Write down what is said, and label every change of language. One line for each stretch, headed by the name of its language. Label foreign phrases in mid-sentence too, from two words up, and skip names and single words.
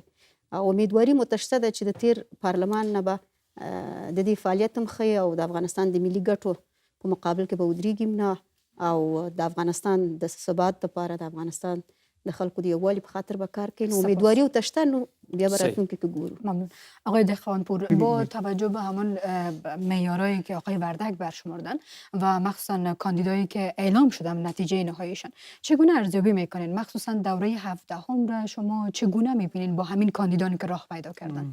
Pashto: او امیدواري مو شته ده چې د تیر پارلمان نه به د دې فعالیت هم ښه او د افغانستان د ملي ګټو په مقابل کې به ودرېږي نه او د افغانستان د ثبات لپاره د افغانستان د خلکو د یووالي په خاطر به کار کوي. نو امیدواري ورته شته، نو بیا به راتلونکي کې ګورو.
Persian: ممنون. آقای دهقانپور، با توجه به همون معیارهایی که آقای وردگ برشمردن و مخصوصا کاندیدایی که اعلام شدن نتیجه نهاییشان، چگونه ارزیابی میکنین؟ مخصوصا دوره 17 را شما چگونه میبینین با همین کاندیدانی که راه پیدا کردن؟